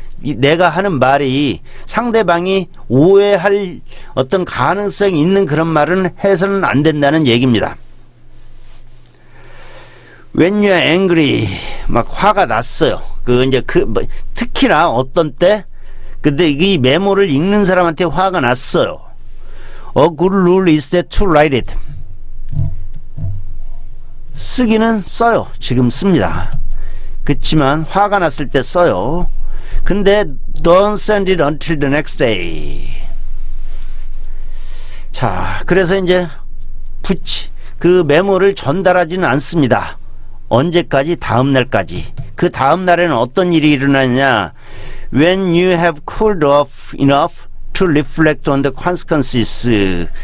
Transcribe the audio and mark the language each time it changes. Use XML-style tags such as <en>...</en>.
<ko>내가 하는 말이 상대방이 오해할 어떤 가능성이 있는 그런 말은 해서는 안 된다는 얘기입니다.</ko> <en>When you're angry,</en> <ko>막 화가 났어요. 특히나 어떤 때, 근데 이 메모를 읽는 사람한테 화가 났어요.</ko> <en>A good rule is that to write it.</en> <ko>쓰기는 써요. 지금 씁니다. 그치만 화가 났을 때 써요. 근데</ko> <en>don't send it until the next day.</en> <ko>자, 그래서 이제 그 메모를 전달하지는 않습니다. 언제까지? 다음 날까지. 그 다음 날에는 어떤 일이 일어나냐?</ko> <en>When you have cooled off enough to reflect on the consequences.</en>